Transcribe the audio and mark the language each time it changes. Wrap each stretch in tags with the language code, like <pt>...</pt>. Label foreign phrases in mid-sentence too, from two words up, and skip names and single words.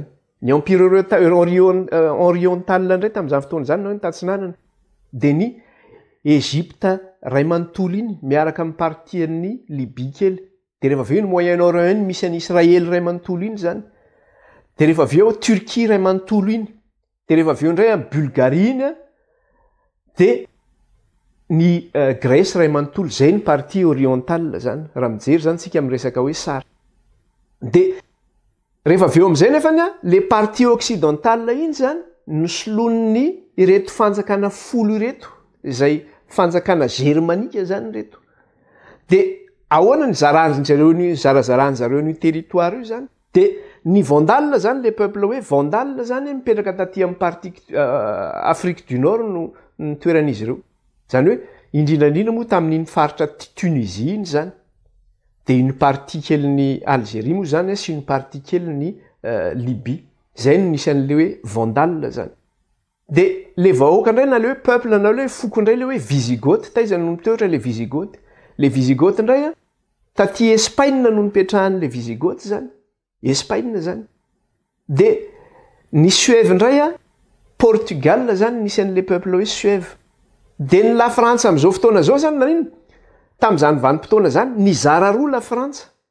<mg>Ny</mg> <fr>empire oriental</fr> <mg>ndray tam'izany fotoana zany no tatsinanana de ny Égypte ray manontolo iny miaraka amin'ny partian'ny Libye kely de rehefa avy eo ny Moyen-Orient iny misy an'i Israël ray manontolo iny zany de rehefa avy eo Turquie ray manontolo iny de rehefa avy eo ndray Bulgarie iny de ny Grèce ray manontolo zay ny</mg> <fr>partie orientale</fr> <mg>zany raha mijery zany tsika miresaka hoe sary de rehefa avy eo amin'izay nefany</mg> <fr>le partie occidentale</fr> <mg>iny zany nosolon'ny ireto fanjakana folo ireto izay fanjakana germanika zany reto de ahoana ny zarazarany ny territoire io zany de ny Vandale zany</mg> <fr>le peuple</fr> <mg>hoe Vandale zany mipetraka taty amin'ny</mg> <fr>partie Afrique du Nord</fr> <mg>no toeran'izy ireo zany hoe indrindrandrindra moa tamin'iny faritra Tunisie iny zany de</mg> <fr>une partie</fr> <mg>keliny Algérie moa zany sy</mg> <fr>une partie</fr> <mg>keliny Libye zay no nisy an'le hoe Vandale zany de le vahoaka indray na le hoe peuple na le hoe foko indray le hoe Visigoth taizany no mitoetra le Visigoth indray taty Espagne no nipetrahan'le Visigoth zany Espagne zany de ny Suève indray Portugal zany nisy an'le peuple hoe Suève de ny la France am'izao fotoana zao zany na ino tam'izany vanim-potoana zany nizara roa la France.</mg>